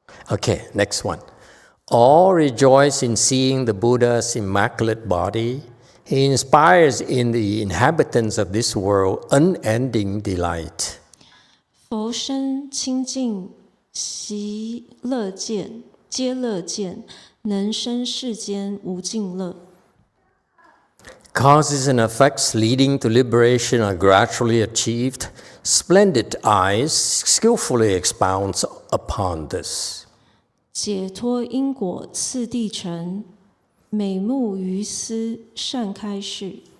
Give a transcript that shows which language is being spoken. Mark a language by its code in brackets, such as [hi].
[en] Okay, next one. All rejoice in seeing the Buddha's immaculate body. He inspires in the inhabitants of this world unending delight. [zh] 佛身清净，习乐见，皆乐见，能生世间无尽乐。 [en] Causes and effects leading to liberation are gradually achieved. Splendid eyes skillfully expounds upon this. [zh] 解脱因果次第成，美目于斯善开示。